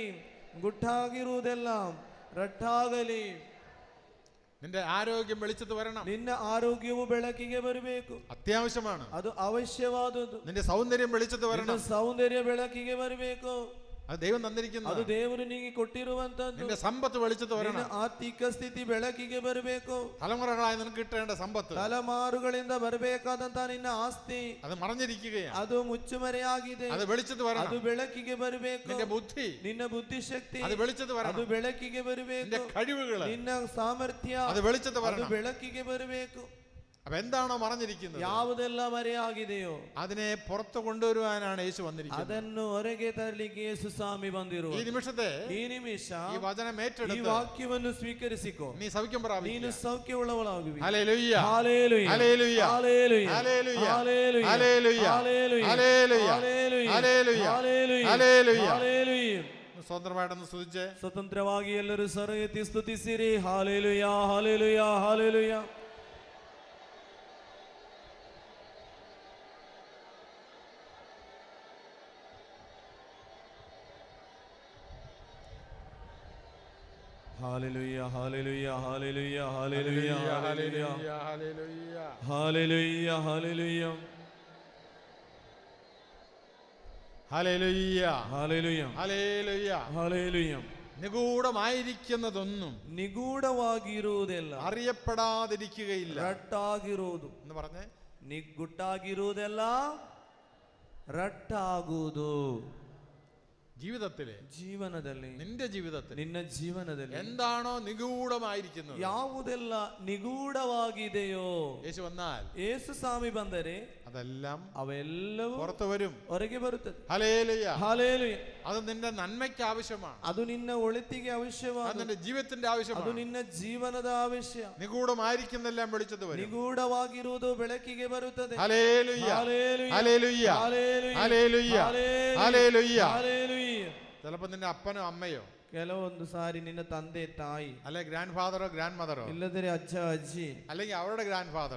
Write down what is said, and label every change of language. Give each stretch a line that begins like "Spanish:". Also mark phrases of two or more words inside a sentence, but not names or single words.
Kannada: ಗುಟ್ಟಾಗಿರುವುದೆಲ್ಲ ರಟ್ಟಾಗಲಿ.
Malayalam: നിന്റെ ആരോഗ്യം വെളിച്ചത്ത് വരണം.
Kannada: ನಿನ್ನ ಆರೋಗ್ಯವು ಬೆಳಕಿಗೆ ಬರಬೇಕು.
Malayalam: അത്യാവശ്യമാണ്.
Kannada: ಅದು ಅವಶ್ಯವಾದುದು.
Malayalam: നിന്റെ സൗന്ദര്യം വെളിച്ചത്ത്
Kannada: ನಿನ್ನ
Malayalam: വരണം.
Kannada: ಸೌಂದರ್ಯ ಬೆಳಕಿಗೆ ಬರಬೇಕು.
Malayalam: അത് ദൈവം തന്നിരിക്കുന്നു.
Kannada: ಅದು ದೇವರು ನಿನಗೆ ಕೊಟ್ಟಿರುವಂತದ್ದು.
Malayalam: നിന്റെ സമ്പത്ത് വെളിച്ചത്ത്
Kannada: ನಿನ್ನ
Malayalam: വരണം.
Kannada: ಆರ್ಥಿಕ ಸ್ಥಿತಿ ಬೆಳಕಿಗೆ ಬರಬೇಕು.
Malayalam: തലമുറകളായി നിനക്ക് കിട്ടേണ്ട സമ്പത്ത്,
Kannada: ತಲೆಮಾರುಗಳಿಂದ ಬರಬೇಕಾದಂತ ನಿನ್ನ ಆಸ್ತಿ,
Malayalam: അത് മറഞ്ഞിരിക്കുകയാണ്.
Kannada: ಅದು ಮುಚ್ಚುಮರೆಯಾಗಿದೆ.
Malayalam: അത് വെളിച്ചത്ത്
Kannada: ಅದು
Malayalam: വരണം.
Kannada: ಬೆಳಕಿಗೆ ಬರಬೇಕು.
Malayalam: നിന്റെ ബുദ്ധി,
Kannada: ನಿನ್ನ ಬುದ್ಧಿಶಕ್ತಿ,
Malayalam: അത് വെളിച്ചത്ത്
Kannada: ಅದು
Malayalam: വരണം.
Kannada: ಬೆಳಕಿಗೆ ಬರಬೇಕು.
Malayalam: നിന്റെ കഴിവുകൾ,
Kannada: ನಿನ್ನ ಸಾಮರ್ಥ್ಯ,
Malayalam: അത് വെളിച്ചത്ത്
Kannada: ಅದು
Malayalam: വരണം.
Kannada: ಬೆಳಕಿಗೆ ಬರಬೇಕು.
Malayalam: അപ്പൊ എന്താണോ മറഞ്ഞിരിക്കുന്നത്,
Kannada: ಯಾವುದೆಲ್ಲ ಮರೆಯಾಗಿದೆಯೋ
Malayalam: അതിനെ പുറത്തു കൊണ്ടുവരുവാനാണ് യേശു വന്നിരിക്കുന്നത്.
Kannada: ಅದನ್ನು ಹೊರಗೆ ತರಲಿಕ್ಕೆ ಯೇಸು ಸ್ವಾಮಿ ಬಂದಿರುವ
Malayalam: ഈ നിമിഷത്തെ
Kannada: ಈ ನಿಮಿಷ
Malayalam: ഈ വചനം
Kannada: ಈ
Malayalam: ഏറ്റെടുത്ത്
Kannada: ವಾಕ್ಯವನ್ನು ಸ್ವೀಕರಿಸಿಕೋ.
Malayalam: നീ സൗഖ്യം
Kannada: ನೀನು
Malayalam: പ്രാപിക്കുക.
Kannada: ಸೌಖ್ಯವುಳ್ಳವಳಾಗುವಿ.
Malayalam: ഹല്ലേലൂയ. ഹല്ലേലൂയ. ഹല്ലേലൂയ. ഹല്ലേലൂയ. ഹല്ലേലൂയ. ഹല്ലേലൂയ. ഹല്ലേലൂയ. ഹല്ലേലൂയ. ഹല്ലേലൂയ. ഹല്ലേലൂയ. ഹല്ലേലൂയ. ഹല്ലേലൂയ. ഹല്ലേലൂയ. ഹല്ലേലൂയ. സ്വതന്ത്രമായിട്ടൊന്ന് സ്തുതിച്ച്
Kannada: ಸ್ವತಂತ್ರವಾಗಿ ಎಲ್ಲರೂ ಸ್ವರ ಎತ್ತಿ ಸ್ತುತಿಸಿರಿ. ಹಲ್ಲೇಲೂಯ, ಹಲ್ಲೇಲೂಯ, ಹಲ್ಲೇಲೂಯ.
English: Hallelujah, hallelujah, hallelujah, hallelujah, hallelujah, hallelujah, hallelujah,
Malayalam: ഹല്ലേലൂയ.
English: hallelujah,
Malayalam: ഹല്ലേലൂയ.
English: hallelujah.
Malayalam: നിഗൂഢമായിരിക്കുന്നതൊന്നും
Kannada: ನಿಗೂಢವಾಗಿರುವುದೆಲ್ಲ
Malayalam: അറിയപ്പെടാതിരിക്കുകയില്ല
Kannada: ರಟ್ಟಾಗಿರುವುದು
Malayalam: എന്ന് പറഞ്ഞേ.
Kannada: ನಿಗುಟ್ಟಾಗಿರುವುದೆಲ್ಲ ರಟ್ಟಾಗುವುದು.
Malayalam: ജീവിതത്തിലെ,
Kannada: ಜೀವನದಲ್ಲಿ,
Malayalam: നിന്റെ ജീവിതത്തിൽ
Kannada: ನಿನ್ನ ಜೀವನದಲ್ಲಿ
Malayalam: എന്താണോ നിഗൂഢമായിരിക്കുന്നത്,
Kannada: ಯಾವುದೆಲ್ಲ ನಿಗೂಢವಾಗಿದೆಯೋ
Malayalam: യേശു വന്നാൽ
Kannada: ಯೇಸು ಸ್ವಾಮಿ ಬಂದರೆ
Malayalam: അതെല്ലാം
Kannada: ಅವೆಲ್ಲವೂ
Malayalam: പുറത്തു വരും.
Kannada: ಹೊರಗೆ ಬರುತ್ತದೆ.
Malayalam: ഹല്ലേലൂയ.
Kannada: ಹಾಲೆಲೂಯ.
Malayalam: അത് നിന്റെ നന്മയ്ക്ക് ആവശ്യമാണ്.
Kannada: ಅದು ನಿನ್ನ ಒಳಿತಿಗೆ
Malayalam: അത്
Kannada: ಅವಶ್ಯವಾದ,
Malayalam: നിന്റെ ജീവിതത്തിന്റെ
Kannada: ಅದು
Malayalam: ആവശ്യമാണ്.
Kannada: ನಿನ್ನ ಜೀವನದ ಅವಶ್ಯ.
Malayalam: നിഗൂഢമായിരിക്കുന്നെല്ലാം വെളിച്ചത്ത് വരും.
Kannada: ನಿಗೂಢವಾಗಿರುವುದು ಬೆಳಕಿಗೆ ಬರುತ್ತದೆ.
Malayalam: ഹല്ലേലൂയ.
Kannada: ಹಾಲೆಲೂಯ.
Malayalam: ഹല്ലേലൂയ.
Kannada: ಹಾಲೆಲೂಯ.
Malayalam: ഹല്ലേലൂയ. ഹല്ലേലൂയ.
Kannada: ಹಾಲೆಲೂಯ.
Malayalam: ചിലപ്പോ നിന്റെ അപ്പനോ അമ്മയോ,
Kannada: ಕೆಲವೊಂದು ಸಾರಿ ನಿನ್ನ ತಂದೆ ತಾಯಿ,
Malayalam: അല്ലെ
English: grand fathero grand mothero,
Kannada: ಇಲ್ಲದ್ರೆ ಅಜ್ಜ ಅಜ್ಜಿ,
Malayalam: അല്ലെങ്കിൽ അവരുടെ
English: grand fathero